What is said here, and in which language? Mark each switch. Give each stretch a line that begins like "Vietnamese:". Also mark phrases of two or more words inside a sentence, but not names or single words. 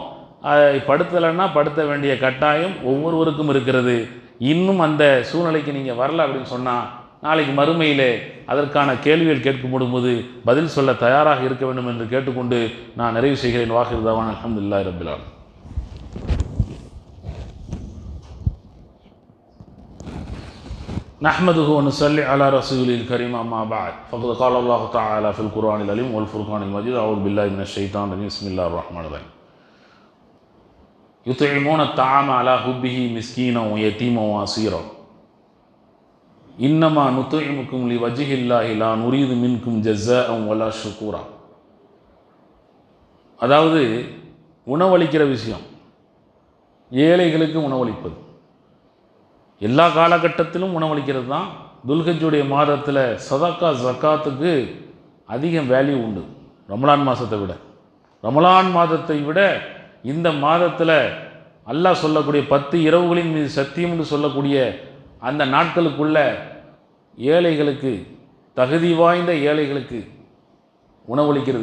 Tamil: படுத்தலைன்னா படுத்த வேண்டிய கட்டாயம் ஒவ்வொருவருக்கும் இருக்கிறது. இன்னும் அந்த சூழ்நிலைக்கு நீங்கள் வரல அப்படின்னு சொன்னால் நாளைக்கு மறுமையிலே அதற்கான கேள்விகள் கேட்கப்படும்போது பதில் சொல்ல தயாராக இருக்க வேண்டும் என்று கேட்டுக்கொண்டு நான் நிறைவு செய்கிறேன்.
Arabic: وآخر دعوانا الحمد لله رب العالمين. نحمده ونصلي على رسوله الكريم أما بعد فقد قال الله تعالى في القرآن العليم والفرقان المجيد أعوذ بالله من الشيطان الرجيم بسم الله الرحمن الرحيم يطعمون الطعام على حبه مسكينا ويتيما وأسيرا إنما نطعمكم لوجه الله لا نريد منكم جزاء ولا شكورا.
Tamil: அதாவது உணவளிக்கிற விஷயம், ஏழைகளுக்கு உணவளிப்பது எல்லா காலகட்டத்திலும் உணவளிக்கிறது தான். துல்ஹஜ்ஜுடைய மாதத்தில் சதக்கா ஜக்காத்துக்கு அதிக வேல்யூ உண்டு. ரமலான் மாதத்தை விட ரமலான் மாதத்தை விட இந்த மாதத்தில் அல்லாஹ் சொல்லக்கூடிய 10 இரவுகளின் மீது சத்தியம் என்று சொல்லக்கூடிய அந்த நாட்களுக்குள்ள ஏழைகளுக்கு, தகுதி வாய்ந்த ஏழைகளுக்கு உணவளிக்கிறது.